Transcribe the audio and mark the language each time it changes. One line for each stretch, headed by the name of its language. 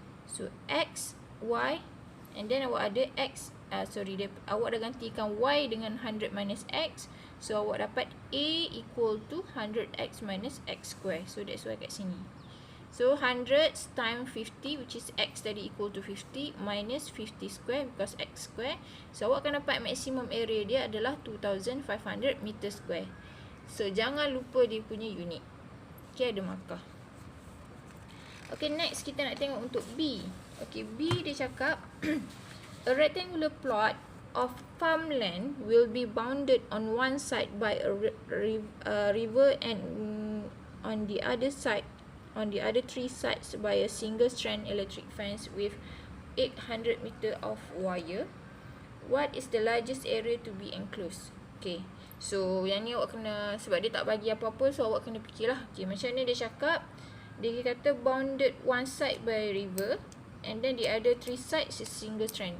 Malay: So X, Y,
English: and then
Malay: awak ada X, awak dah gantikan Y dengan
English: 100 minus X. So
Malay: awak dapat
English: A equal to 100X minus X square. So that's why
Malay: kat sini.
English: So 100 times 50, which is X tadi equal to 50 minus 50 square because X square.
Malay: So awak akan dapat
English: maximum area
Malay: dia adalah
English: 2500 meter square.
Malay: So jangan lupa dia punya unit. Okay, ada markah. Okay, next kita nak tengok untuk B.
English: Okay,
Malay: B dia cakap
English: a rectangular plot of farmland will be bounded on one side by a river and on the other three sides by a single strand electric fence with 800 meter of wire. What is the largest area to be enclosed?
Malay: Okay, so yang ni awak kena, sebab dia tak bagi apa-apa, so awak kena fikirlah.
English: Okay,
Malay: macam ni dia cakap, dia kata
English: bounded one side by a river and then the other three sides is single strand.